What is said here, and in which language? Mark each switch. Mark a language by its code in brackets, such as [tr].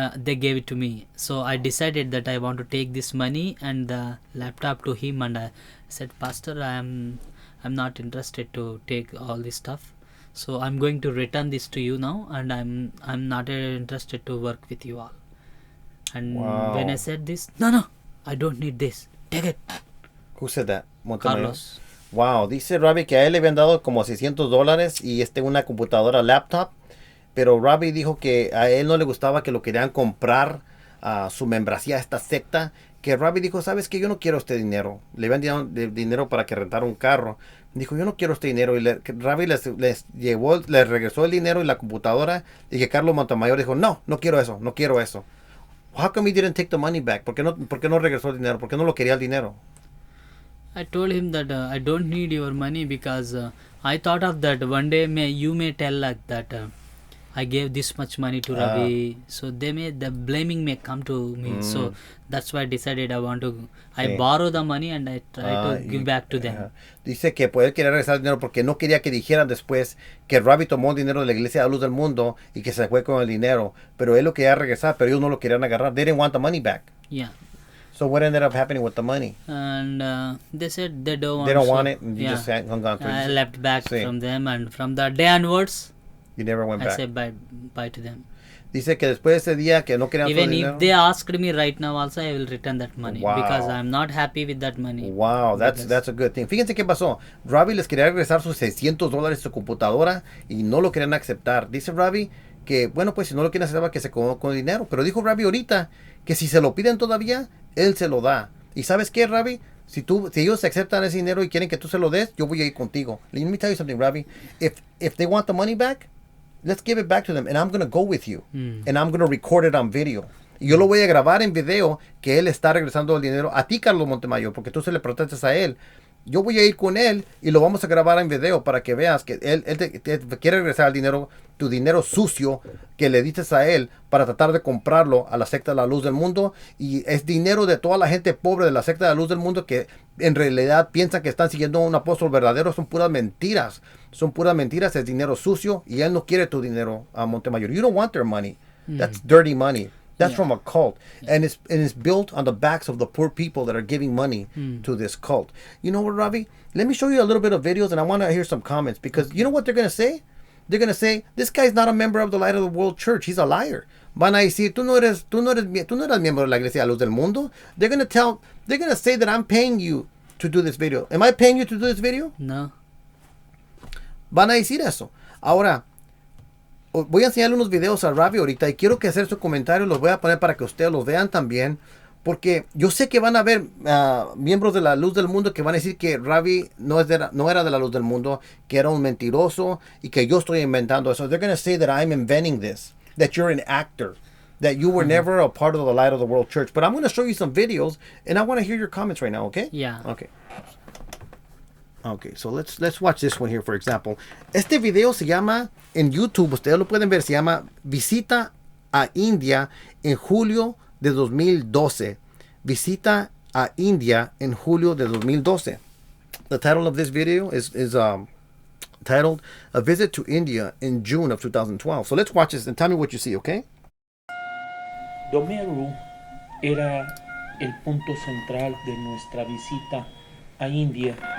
[en] They gave it to me, so I decided that I want to take this money and the laptop to him, and I said, Pastor, I'm not interested to take all this stuff, so I'm going to return this to you now, and I'm not interested to work with you all. And Wow. when I said this, no, I don't need this, take it. Who said that? Montemayor? Carlos. [es] Wow, dice Ravi que a él le habían dado como $600 y una computadora laptop, pero Ravi dijo que a él no le gustaba, que lo querían comprar su membresía a esta secta, que Ravi dijo, sabes que yo no quiero este dinero, le habían dado dinero para que rentara un carro, dijo yo no quiero este dinero, y Ravi les regresó el dinero y la computadora, y que Carlos Montemayor dijo, no quiero eso. [en] How come he didn't take the money back? [es] ¿Por qué no regresó el dinero? ¿Por qué no lo quería el dinero? [en] I told him that I don't need your money, because I thought of that one day you may tell like that I gave this much money to Ravi, so the blaming may come to me. So that's why I decided I borrow the money and I try to give back to them. [es] Dice que pues él quería regresar el dinero porque no quería que dijeran después que Ravi tomó el dinero de la iglesia de Luz del Mundo y que se fue con el dinero, pero él lo quería regresar, pero ellos no lo querían agarrar. [en] They didn't want the money back. Yeah. So what ended up happening with the money? And they said they don't want. They don't so- want it, and you yeah. just hung on to it. I left back [es] Sí. [en] from them, and from that day onwards, You never went I back. said bye to them. [es] Dice que después de ese día que no querían todo el [en] Even [es] dinero. [en] if they asked me right now, also I will return that money, Wow. because I'm not happy with that money. Wow, that's a good thing. [es] Fíjense qué pasó. Ravi les quería regresar sus $600 su computadora y no lo querían aceptar. Dice Ravi que, bueno, pues si no lo quieren aceptar, que se quedó con el dinero. Pero dijo Ravi ahorita que si se lo piden todavía, él se lo da. ¿Y sabes qué, Ravi? Si ellos aceptan ese dinero y quieren que tú se lo des, yo voy a ir contigo. [en] Let me tell you something, Ravi. If they want the money back, let's give it back to them, and I'm going to go with you, and I'm going to record it on video. [es] Y yo lo voy a grabar en video que él está regresando el dinero a ti, Carlos Montemayor, porque tú se le protestas a él. Yo voy a ir con él y lo vamos a grabar en video para que veas que él te quiere regresar el dinero, tu dinero sucio que le diste a él para tratar de comprarlo a la secta de la Luz del Mundo. Y es dinero de toda la gente pobre de la secta de la Luz del Mundo que en realidad piensan que están siguiendo a un apóstol verdadero. Son puras mentiras. Es dinero sucio y él no quiere tu dinero a Montemayor. [en] You don't want their money. That's dirty money. That's from a cult, and it's built on the backs of the poor people that are giving money to this cult. You know what, Ravi? Let me show you a little bit of videos, and I want to hear some comments, because you know what they're going to say? They're going to say, this guy's not a member of the Light of the World Church. He's a liar. [es] Van a decir, tú no eres miembro de la Iglesia de Luz del Mundo. [en] They're going to say that I'm paying you to do this video. Am I paying you to do this video? No. [es] Van a decir eso. Ahora, voy a enseñarle unos videos a Ravi ahorita y quiero que hacer su comentario, los voy a poner para que ustedes los vean también, Porque yo sé que van a haber miembros de la Luz del Mundo que van a decir que Ravi no era de la Luz del Mundo, que era un mentiroso y que yo estoy inventando eso. [en] They're going to say that I'm inventing this, that you're an actor, that you were never a part of the Light of the World Church. But I'm going to show you some videos, and I want to hear your comments right now, okay? Yeah. Okay. Okay, so let's watch this one here, for example. [es] Este video se llama, en YouTube, ustedes lo pueden ver, se llama Visita a India en julio de 2012. Visita a India en julio de 2012. [en] The title of this video is titled A Visit to India in June of 2012. So let's watch this and tell me what you see, okay? [es] Domeru era el punto central de nuestra visita a India.